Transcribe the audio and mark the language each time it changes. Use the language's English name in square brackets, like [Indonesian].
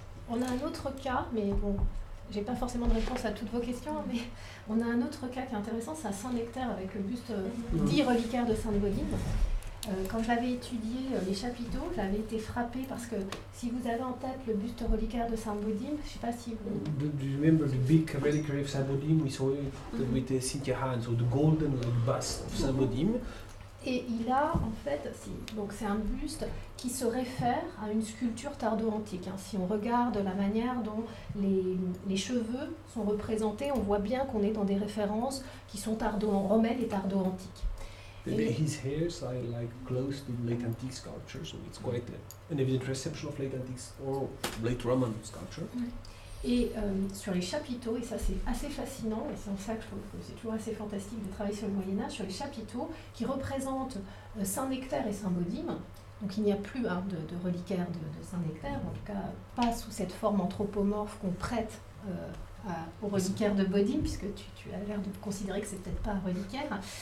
[French] On a un autre cas, mais bon, j'ai pas forcément de réponse à toutes vos questions, mais on a un autre cas qui est intéressant, c'est à Saint-Nectaire avec le buste dit reliquaire de Sainte-Bodine. Quand j'avais étudié les chapiteaux, j'avais été frappée parce que si vous avez en tête le buste reliquaire de Sainte-Bodine, je sais pas si vous... [English] Do you remember the big reliquary of Sainte-Bodine? We saw it with Cynthia Hahn, so the golden bust of Sainte-Bodine. [French] Et il a en fait, donc c'est un buste qui se réfère à une sculpture tardo-antique. Si on regarde la manière dont les cheveux sont représentés, on voit bien qu'on est dans des références qui sont romaines et tardo-antiques. [English] His hairs are like close to late antique sculpture, so it's quite an evident reception of late antique or late Roman sculpture. [French] Et sur les chapiteaux, et ça c'est assez fascinant, et c'est en ça que je trouve que c'est toujours assez fantastique de travailler sur le Moyen-Âge, sur les chapiteaux qui représentent Saint-Nectaire et Sainte-Bodine. Donc il n'y a plus de reliquaire de Saint-Nectaire, en tout cas pas sous cette forme anthropomorphe qu'on prête au reliquaire de Bodine, puisque tu as l'air de considérer que c'est peut-être pas un reliquaire.